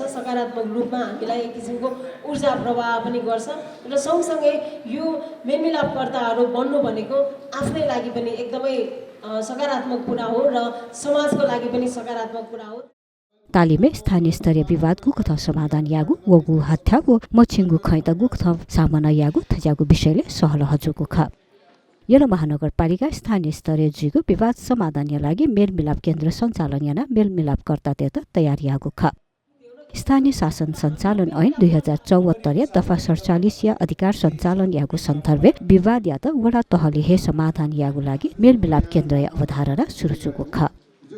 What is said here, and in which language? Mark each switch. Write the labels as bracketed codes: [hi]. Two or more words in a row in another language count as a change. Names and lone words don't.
[ne] सकारात्मक रूपमा हामीलाई एक किसिमको ऊर्जा प्रवाह पनि गर्छ र सँगसँगै यो मेलमिलापकर्ताहरु बन्नु भनेको आफ्नै लागि पनि एकदमै सकारात्मक कुरा हो र समाजको लागि पनि सकारात्मक कुरा हो। [new] तालिमे स्थानीय स्तरीय विवादको कथा समाधान यागु वगु हत्यागु मछिंगु खैतगु कथा सामना यागु थजागु विषयले सहल हजुको ख यला महानगरपालिका स्थानीय स्तरीय जिगु विवाद समाधान लागि मेलमिलाप केन्द्र सञ्चालन याना मेलमिलापकर्ता तेत तयार यागु ख स्थानीय शासन सञ्चालन ऐन 2074 या दफा 47 या अधिकार सञ्चालन यागु सन्दर्भे विवाद या त वडा तहले हे समाधान यागु लागि मेलमिलाप केन्द्र अवधारणा सुरुचुको ख